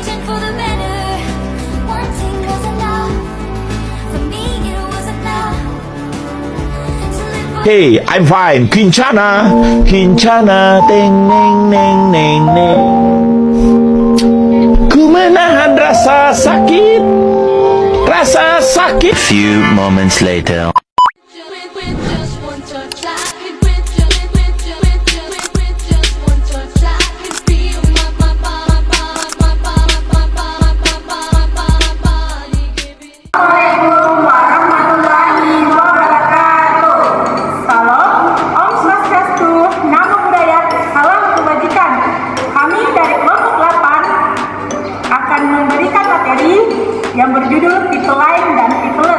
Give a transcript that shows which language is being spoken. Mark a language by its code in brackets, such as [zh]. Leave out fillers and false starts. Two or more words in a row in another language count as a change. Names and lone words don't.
[en] for the better. One thing was enough. For me, it was enough to live for. Hey, I'm fine. Kincana, Kincana, teng neng neng neng neng. [id] Ku menahan rasa sakit, rasa sakit. [en] Few moments later. With just one touch, I could with just one touch, I could feel my body giving. [ar] Assalamualaikum warahmatullahi wabarakatuh. [id] Salam, [ban] Om Swastiastu, [pi] Namo Buddhaya, [id] Salam Kebajikan. Kami dari kelompok 8 akan memberikan materi yang berjudul [en] People Line [id] dan Peopleless.